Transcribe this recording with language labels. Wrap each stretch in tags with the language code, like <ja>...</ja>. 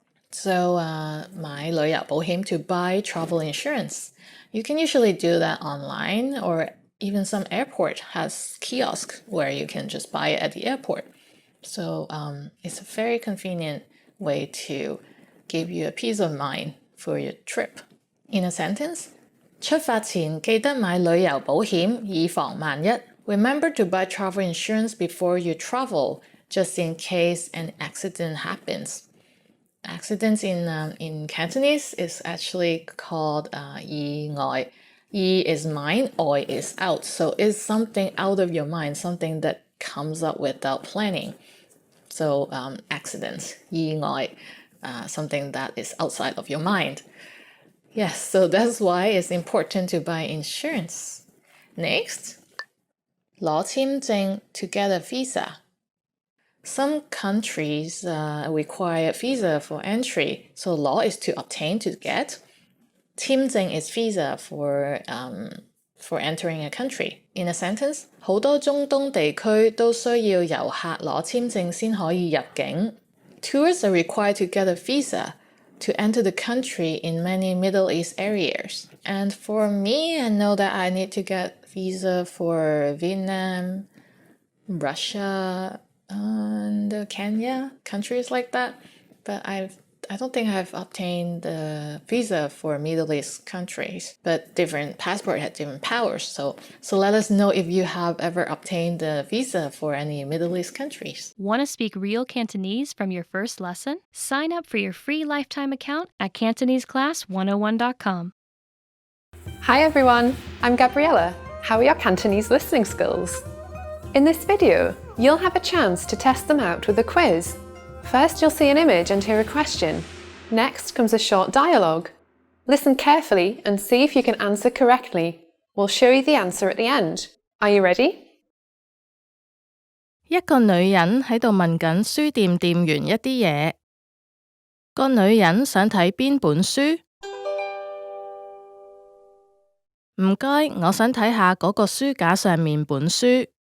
<en>So 買旅遊保險 to buy travel insurance. You can usually do that online, or even some airport has kiosks where you can just buy it at the airport. So it's a very convenient way to give you a peace of mind for your trip. In a sentence,</en> <yue>出發前記得買旅遊保險，以防萬一.</yue> <en>Remember to buy travel insurance before you travel, just in case an accident happens. Accidents in Cantonese is actually called 意外. Yi is mind, oi is out. So it's something out of your mind, something that comes up without planning. So accidents, 意外, something that is outside of your mind. Yes, so that's why it's important to buy insurance. Next, 攞簽證 to get a visa. Some countries require visa for entry, so 攞 is to obtain, to get. 簽證 is visa for entering a country. In a sentence,</en> <yue>好多中東地區都需要遊客攞簽證先可以入境.</yue> <en>Tourists are required to get a visa to enter the country in many Middle East areas. And for me, I know that I need to get visa for Vietnam, Russia, and Kenya, countries like that. But I don't think I've obtained the visa for Middle East countries. But different passport had different powers. So let us know if you have ever obtained the visa for any Middle East countries. Want to speak real Cantonese from your first lesson? Sign up for your free lifetime account at CantoneseClass101.com. Hi everyone, I'm Gabriella. How are your Cantonese listening skills? In this video, you'll have a chance to test them out with a quiz. First, you'll see an image and hear a question. Next comes a short dialogue. Listen carefully and see if you can answer correctly. We'll show you the answer at the end. Are you ready?</en> <yue>一個女人喺度問緊書店店員一啲嘢。個女人想睇邊本書？唔該，我想睇下嗰個書架上面本書。</yue>